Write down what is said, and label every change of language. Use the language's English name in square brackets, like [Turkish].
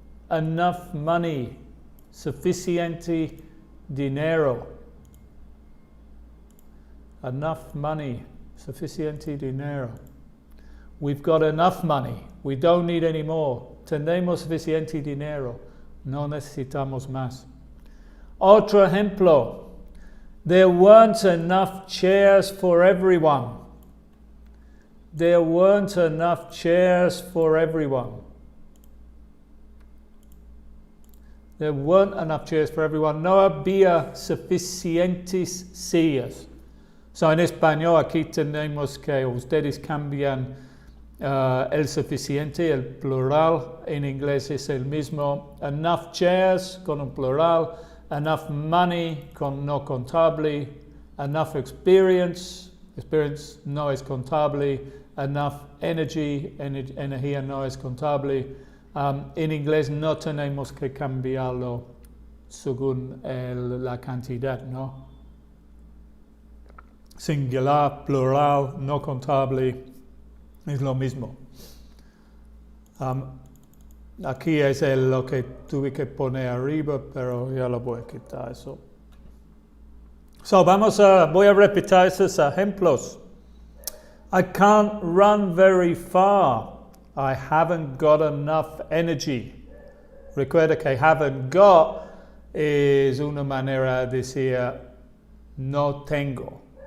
[English] Enough money. [Spanish] Suficiente dinero. [English] Enough money. [Spanish] Suficiente dinero. [English] We've got enough money. We don't need any more. [Spanish] Tenemos suficiente dinero. No necesitamos más. Otro ejemplo. [English] There weren't enough chairs for everyone. There weren't enough chairs for everyone. There weren't enough chairs for everyone. [Spanish] No había suficientes sillas. So, en español aquí tenemos que ustedes cambian el suficiente, el plural. En inglés es el mismo. [English] Enough chairs [Spanish] con un plural. [English] Enough money [Spanish] con no contable. [English] Enough experience. [Spanish] Experience no es contable. [English] Enough energy. [Spanish] Energía no es contable. En inglés no tenemos que cambiarlo según la cantidad, ¿no? Singular, plural, no contable, es lo mismo. Aquí es lo que tuve que poner arriba, pero ya lo voy a quitar eso. So, voy a repetir esos ejemplos. [English] I can't run very far. I haven't got enough energy. [Spanish] Recuerda que [English] haven't got [Spanish] es una manera de decir no tengo.